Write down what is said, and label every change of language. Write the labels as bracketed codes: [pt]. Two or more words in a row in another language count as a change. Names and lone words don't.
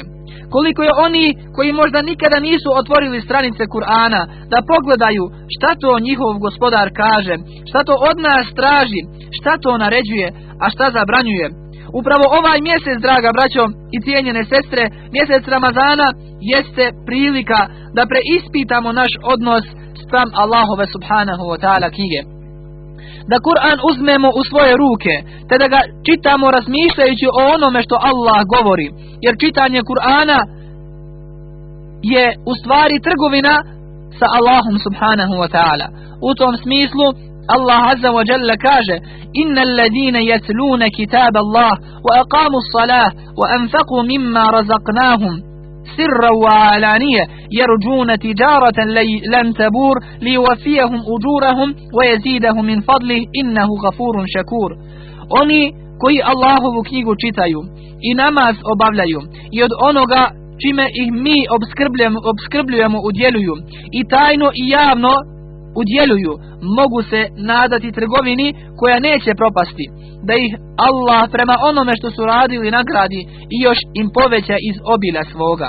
[bs] Koliko je oni koji možda nikada nisu otvorili stranice Kur'ana da pogledaju šta to njihov gospodar kaže, šta to od nas traži, šta to naređuje, a šta zabranjuje. Upravo ovaj mjesec, draga braćo i cijenjene sestre, mjesec Ramazana, jeste prilika da preispitamo naš odnos spram Allahove [ar] سبحانه وتعالى [bs] knjige. Da Kur'an uzmemo u svoje ruke, te da ga čitamo razmišljajući o onome što Allah govori. Jer čitanje Kur'ana je u stvari trgovina sa Allahom [ar] سبحانه وتعالى. [bs] U tom smislu [ar] الله عز وجل kaže: إن الذين يتلون كتاب الله وأقاموا الصلاة وأنفقوا مما رزقناهم سرا وعلانية يرجون تجارة لن تبور ليوفيهم أجورهم ويزيدهم من فضله إنه غفور شكور. [bs] Oni koji Allahovu knjigu čitaju i namaz obavljaju i od onoga čime ih mi obskrbljujemo udjeljuju i tajno i javno udjeljuju, mogu se nadati trgovini koja neće propasti, da ih Allah prema onome što su radili nagradi i još im poveća iz obilja svoga.